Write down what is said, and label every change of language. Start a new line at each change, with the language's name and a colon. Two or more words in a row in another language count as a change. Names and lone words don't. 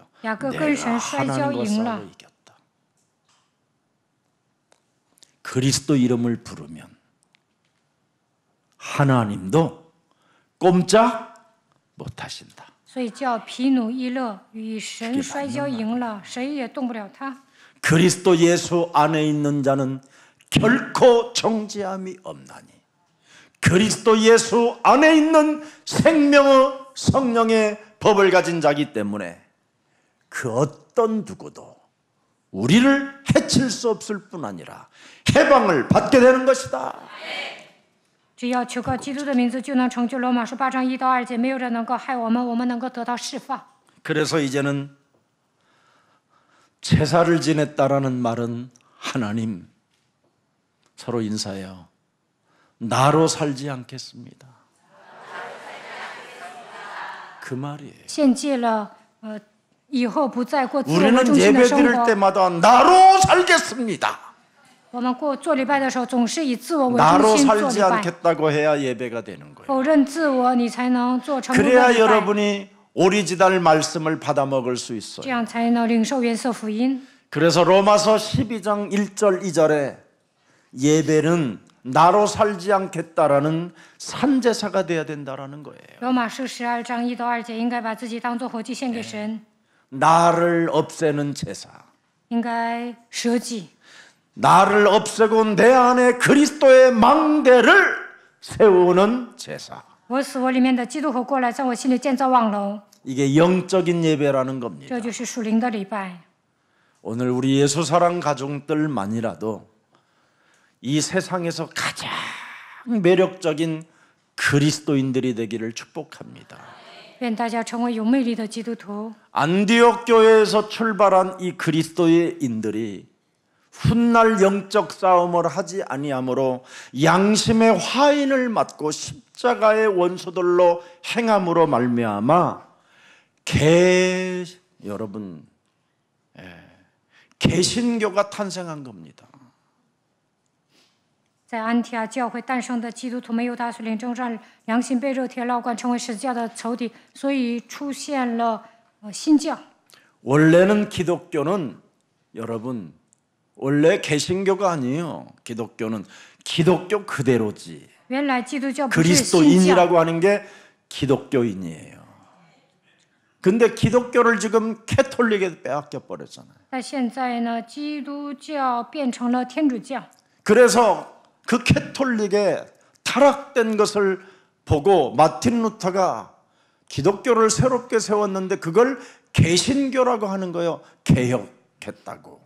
Chinese: 雅各跟神摔跤
Korean: 하나님과
Chinese: 赢
Korean: 싸워
Chinese: 了。
Korean: 이겼다. 그리스도 이름을 부르면 하나님도 꼼짝 못하신다.
Chinese: 所以叫皮努伊勒与神摔跤赢了，谁也动不了他。
Korean: 그리스도 예수 안에 있는 자는 결코 정죄함이 없나니 그리스도 예수 안에 있는 생명의 성령의 법을 가진 자기 때문에 그 어떤 누구도 우리를 해칠 수 없을 뿐 아니라 해방을 받게 되는 것이다.
Chinese: 只要求告基督的名字，就能成就罗马书8章1到2节。没有人能够害我们，我们能够得到释放。
Korean: 그래서 이제는 제사를 지냈다라는 말은 하나님 서로 인사해요. 나로 살지 않겠습니다. 그 말이에요.
Chinese: 献祭了，以后不再过自我为
Korean: 우리는
Chinese: 中心的
Korean: 예배
Chinese: 生
Korean: 드릴
Chinese: 活。
Korean: 때마다 나로 살겠습니다.
Chinese: 我们做礼拜的时候，总是以自我为
Korean: 나로
Chinese: 中心做礼
Korean: 살지
Chinese: 拜。
Korean: 않겠다고 해야 예배가 되는 거예요.
Chinese: 否认自我，你才能做成功的
Korean: 그래야
Chinese: 礼拜，
Korean: 여러분이 오리지널 말씀을 받아 먹을 수
Chinese: 这
Korean: 있어요.
Chinese: 样才能领受原色福音。
Korean: 그래서 로마서 12장 1절 2절에 예배는 나로 살지 않겠다라는 산제사가 돼야 된다라는 거예요.
Chinese: 罗马书12章1到2节，应该把自己当作活祭献给神，
Korean: 나를 없애는 제사.
Chinese: 应该舍己，
Korean: 나를 없애고 내 안에 그리스도의 망대를 세우는 제사.
Chinese: 我死我里面的基督和过来，在我心里建造望楼。
Korean: 이게 영적인 예배라는
Chinese: 这
Korean: 겁니다.
Chinese: 就是属灵的礼拜。
Korean: 오늘 우리 예수사랑 가족들만이라도 이 세상에서 가장 매력적인 그리스도인들이 되기를 축복합니다.
Chinese: 愿大家成为有魅力的基督徒。
Korean: 안디옥 교회에서 출발한 이 그리스도인들이 훗날 영적 싸움을 하지 아니하므로 양심의 화인을 맞고 십자가의 원수들로 행함으로 말미암아 여러분 개신교가 탄생한 겁니다.
Chinese: 在安提阿教会诞生的基督徒没有打属灵征战，良心被热铁烙罐，成为十字架的仇敌，所以出现了新教。
Korean: 원래는 기독교는 여러분 원래 개신교가 아니에요. 기독교는 기독교 그대로지.
Chinese: 原来基督教不是新教，
Korean: 그리스도인이라고 하는 게 기독교인이에요. 근데 기독교를 지금 캐톨릭에 빼앗겨 버렸잖아요.
Chinese: 但现在呢，基督教变成了天主教，
Korean: 그래서 그 캐톨릭에 타락된 것을 보고 마틴 루터가 기독교를 새롭게 세웠는데 그걸 개신교라고 하는 거예요. 개혁했다고.